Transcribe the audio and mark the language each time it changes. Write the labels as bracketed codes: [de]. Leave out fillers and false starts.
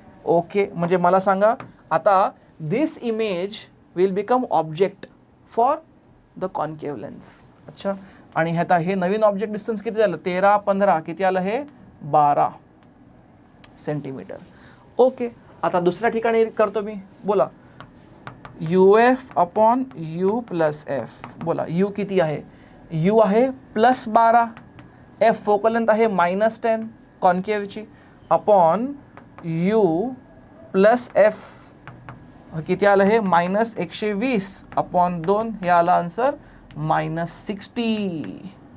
[mr] Okay, म्हणजे मला सांगा आता [en] This image will become object for the concave lens. [mr] अच्छा, आणि आता हे नवीन ऑब्जेक्ट डिस्टन्स किती झालं? 13, 15 किती आलं? हे 12 सेंटीमीटर. ओके, आता दुसऱ्या ठिकाणी करतो मी. बोला U F upon you plus F. बोला यू किती आहे? यू आहे +12, एफ फोकल लेंथ आहे -10 कॉन्केव्हची, अपॉन यू प्लस एफ किती आलं? हे -120 अपॉन 2. हे आलं आन्सर -60.